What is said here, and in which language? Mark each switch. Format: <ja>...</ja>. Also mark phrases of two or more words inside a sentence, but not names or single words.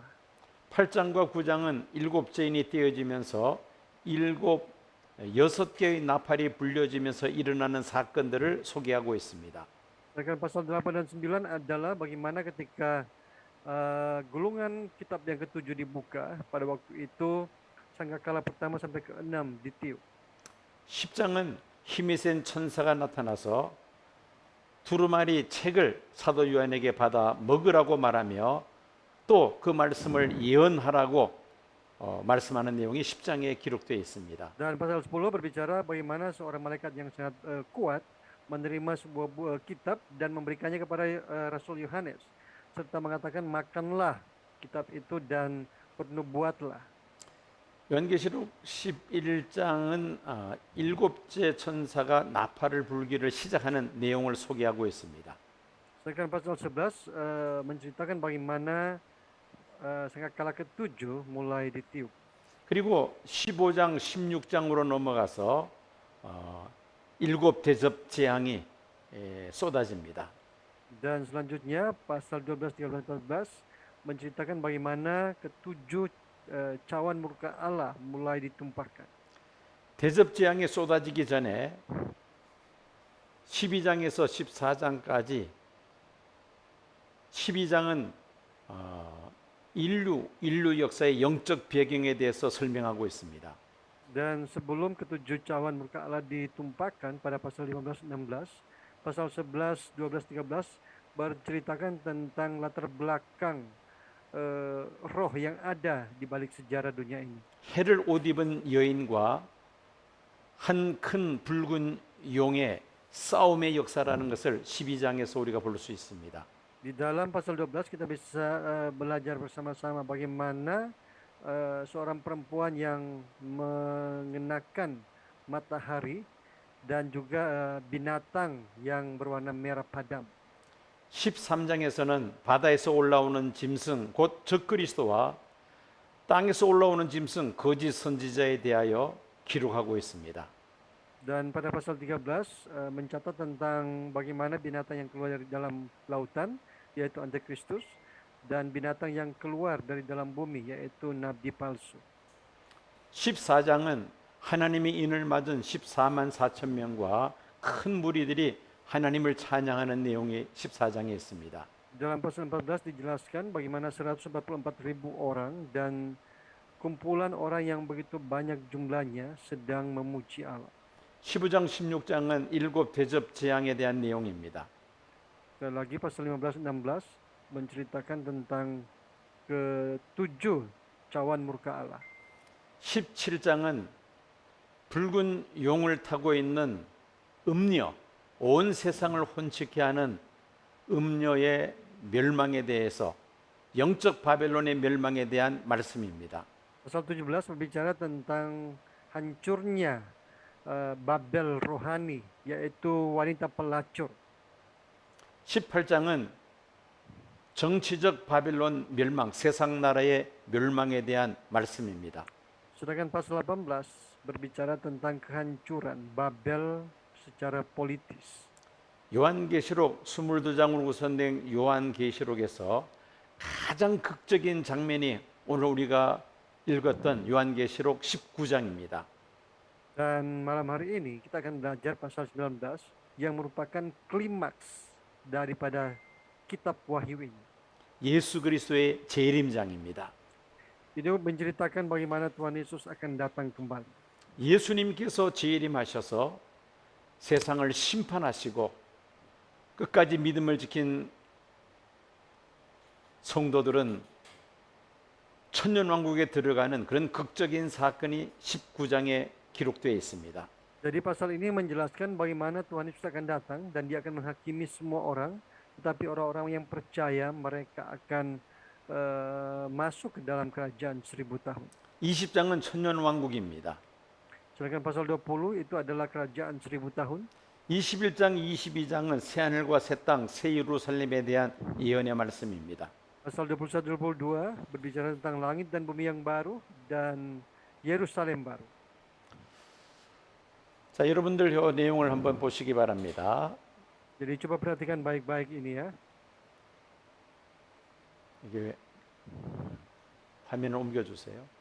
<ko>8장과 9장은 7제인이 떼어지면서 6개의 나팔이 불려지면서 일어나는 사건들을 소개하고 있습니다.</ko> <id>Sedangkan pasal 8 dan 9 adalah bagaimana ketika gulungan kitab yang ke-7 dibuka, pada waktu itu sangkakala pertama sampai ke-6 ditiup.</id> <ko>10장은 힘이 센 천사가 나타나서 두루마리 책을 사도 요한에게 받아 먹으라고 말하며 또 그 말씀을 예언하라고 말씀하는 내용이 10장에 기록되어 있습니다.</ko> <id>Dan pasal 10 berbicara bagaimana seorang malaikat yang sangat kuat menerima sebuah kitab dan memberikannya kepada Rasul Yohanes serta mengatakan makanlah kitab itu dan bernubuatlah.</id> <ko>요한계시록 11장은 7째 천사가 나팔을 불기를 시작하는 내용을 소개하고 있습니다.</ko> <id>Sedangkan pasal 11 menceritakan bagaimana sangkakala ke-7 mulai ditiup.</id> <ko>그리고 15장, 16장으로 넘어가서 7 대접 재앙이 쏟아집니다.</ko> <id>Dan selanjutnya pasal 12, 13, 14 menceritakan bagaimana ke-7 cawan murka Allah mulai ditumpahkan.</id> <ko>대접 재앙이 쏟아지기 전에 12장에서 14장까지 12장은 인류 역사의 영적 배경에 대해서 설명하고 있습니다.</ko> <id>Dan sebelum ke-7 cawan murka Allah ditumpahkan pada pasal 15, 16, pasal 11, 12, 13 berceritakan tentang latar belakang roh yang ada di balik sejarah dunia ini.</id> <ko>해를 옷 입은 여인과 한 큰 붉은 용의 싸움의 역사라는 것을 12장에서 우리가 볼 수 있습니다.</ko> <id>Di dalam pasal 12 kita bisa belajar bersama-sama bagaimana seorang perempuan yang mengenakan matahari dan juga binatang yang berwarna merah padam.</id> <ko>13장에서는 바다에서 올라오는 짐승 곧 적그리스도와 땅에서 올라오는 짐승 거짓 선지자에 대하여 기록하고 있습니다.</ko> <id>Dan pada pasal 13 mencatat tentang bagaimana binatang yang keluar dari dalam lautan yaitu Antikristus dan binatang yang keluar dari dalam bumi yaitu nabi palsu.</id> <ko>14장은 하나님의 인을 맞은 14만 4천 명과 큰 무리들이 하나님을 찬양하는 내용이 14장에 있습니다.</ko> <id>Dalam pasal 14 dijelaskan bagaimana 144.000 orang dan kumpulan orang yang begitu banyak jumlahnya sedang memuji Allah.</id> <ko>15장 16장은 7 대접 재앙에 대한 내용입니다.</ko> <id>Dan lagi pasal 15 16 menceritakan tentang ke-7 cawan murka Allah.</id> <ko>17장은 붉은 용을 타고 있는 음녀, 온 세상을 혼치게 하는 음녀의 멸망에 대해서 영적 바벨론의 멸망에 대한 말씀입니다.</ko> <id>Pasal 17 berbicara tentang hancurnya Babel rohani, yaitu wanita pelacur.</id> <ko>18장은 정치적 바벨론 멸망, 세상 나라의 멸망에 대한 말씀입니다.</ko> <id>Sedangkan pasal 18 berbicara tentang kehancuran Babel secara politis.</id> <ko>요한계시록 22장으로 구성된 요한계시록에서 가장 극적인 장면이 오늘 우리가 읽었던 요한계시록 19장입니다.</ko> <id>Dan malam hari ini kita akan belajar pasal 19 yang merupakan klimaks daripada kitab Wahyu ini.</id> <ko>예수 그리스도의 재림장입니다.</ko> <id>Ini menceritakan bagaimana Tuhan Yesus akan datang kembali.</id> <ko>예수님께서 재림하셔서 세상을 심판하시고 끝까지 믿음을 지킨 성도들은 천년왕국에 들어가는 그런 극적인 사건이 19장에 기록되어 있습니다.</ko> <id>Jadi pasal ini menjelaskan bagaimana Tuhan Yesus akan datang dan dia akan menghakimi semua orang, tetapi orang-orang yang percaya mereka akan masuk ke dalam kerajaan 1000 tahun.</id> <ko>20장은 천년왕국입니다.</ko> <id>Sedangkan pasal 20 itu adalah kerajaan 1000 tahun.</id> <ko>21장, 22장은 새하늘과 새 땅, 새 예루살렘에 대한 예언의 말씀입니다.</ko> <id>Pasal 21-22 berbicara tentang langit dan bumi yang baru dan Yerusalem baru.</id> <ko>자, 여러분들 이 내용을 한번 보시기 바랍니다.</ko> <id>Jadi coba perhatikan baik-baik ini ya.</id> <ko>이게 화면을 옮겨주세요.</ko>